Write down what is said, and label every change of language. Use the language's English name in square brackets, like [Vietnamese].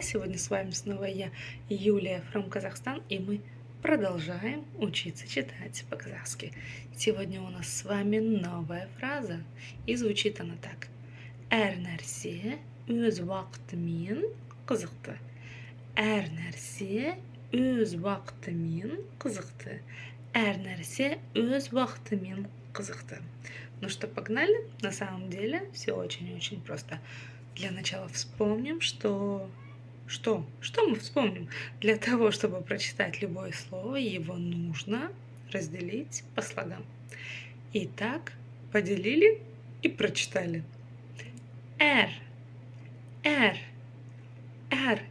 [Russian] Сегодня с вами снова я, Юлия from Казахстан, и мы продолжаем учиться читать по-казахски. Сегодня у нас с вами новая фраза, и звучит она так. [Kazakh] Әр нәрсе өз уақытымен қызықты. Әр нәрсе өз уақытымен қызықты. Әр нәрсе өз уақытымен қызықты. [Russian] Ну что, погнали? На самом деле все очень-очень просто. Для начала вспомним, что мы вспомним? Для того, чтобы прочитать любое слово, его нужно разделить по слогам. Итак, поделили и прочитали. Р, Р, Р.